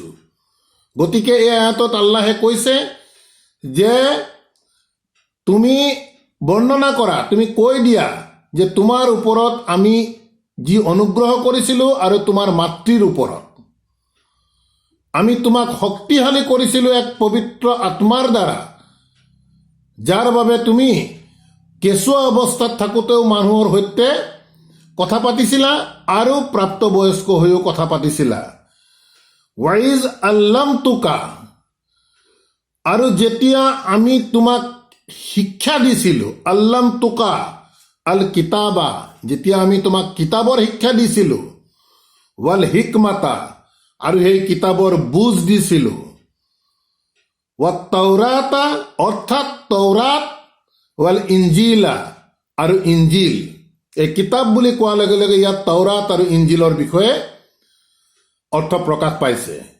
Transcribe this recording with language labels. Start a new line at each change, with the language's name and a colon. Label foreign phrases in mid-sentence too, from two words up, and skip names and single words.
Assamese: গতিকে এই আয়াতত আল্লাহে কৈছে যে তুমি বৰ্ণনা কৰা, তুমি কৈ দিয়া যে তোমাৰ ওপৰত আমি যি অনুগ্ৰহ কৰিছিলোঁ আৰু তোমাৰ মাতৃৰ ওপৰত আমি তোমাক শক্তিশালী কৰিছিলোঁ এক পবিত্ৰ আত্মাৰ দ্বাৰা, যাৰ বাবে তুমি কেঁচুৱা অৱস্থাত থাকোঁতেও মানুহৰ সৈতে কথা পাতিছিলা আৰু প্ৰাপ্তবয়স্ক হৈও কথা পাতিছিলা।
Arabic: وإذ علمتك,
Assamese: আৰু যেতিয়া আমি তোমাক শিক্ষা দিছিলোঁ,
Arabic: علمتك الكتاب,
Assamese: যেতিয়া আমি তোমাক কিতাবৰ শিক্ষা দিছিলোঁ,
Arabic: والحكمة,
Assamese: আৰু সেই কিতাবৰ বুজ দিছিলোঁ,
Arabic: والتوراة,
Assamese: অৰ্থাৎ তৌৰাত,
Arabic: والإنجيل,
Assamese: আৰু ইঞ্জিল। এই কিতাপ বুলি কোৱাৰ লগে লগে ইয়াত তৌৰাত আৰু ইঞ্জিলৰ বিষয়ে অৰ্থ প্ৰকাশ পাইছে।